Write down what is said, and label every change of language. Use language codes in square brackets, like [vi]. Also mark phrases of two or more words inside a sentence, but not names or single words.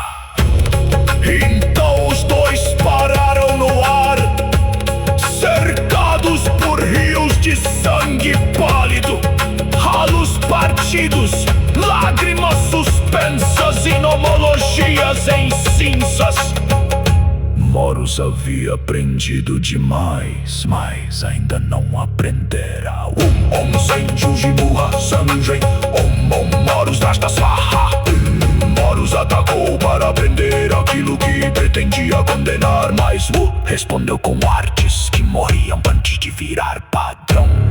[pt] Então os dois pararam no ar, cercados por rios de sangue pálido, ralos partidos, lágrimas suspensas e nomologias em cinzas. Moros havia aprendido demais, mas ainda não aprendera. Om Zen Juji Muha Sanjen, Om Moros Dastasvaha. Moros atacou para aprender aquilo que pretendia condenar, mas respondeu com artes que morriam antes de virar padrão.